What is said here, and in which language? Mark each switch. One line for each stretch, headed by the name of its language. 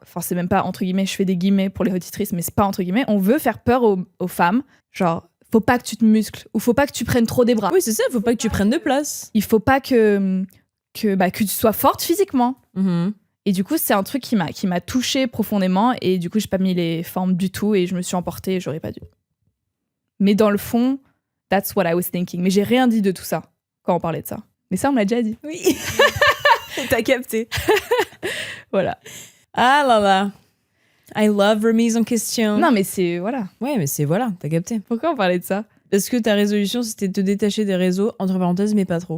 French: Enfin, c'est même pas entre guillemets, je fais des guillemets pour les auditrices, mais c'est pas entre guillemets. On veut faire peur aux femmes, genre faut pas que tu te muscles, ou faut pas que tu prennes trop des bras. Oui, c'est ça, faut pas que tu prennes de place. Il faut pas que tu sois forte physiquement. Mhm. Et du coup, c'est un truc qui m'a touchée profondément, et du coup, j'ai pas mis les formes du tout, et je me suis emportée, et j'aurais pas dû. Mais dans le fond,
English: that's what I was thinking.
French: Mais j'ai rien dit de tout ça quand on parlait de ça. Mais ça, on me l'a déjà dit. Oui. T'as capté. Voilà. Ah là là.
English: I love
French: remise en question. Non, mais c'est... Voilà. Ouais, mais c'est voilà, t'as capté. Pourquoi on parlait de ça? Parce que ta résolution, c'était de te détacher des réseaux, entre parenthèses, mais pas trop.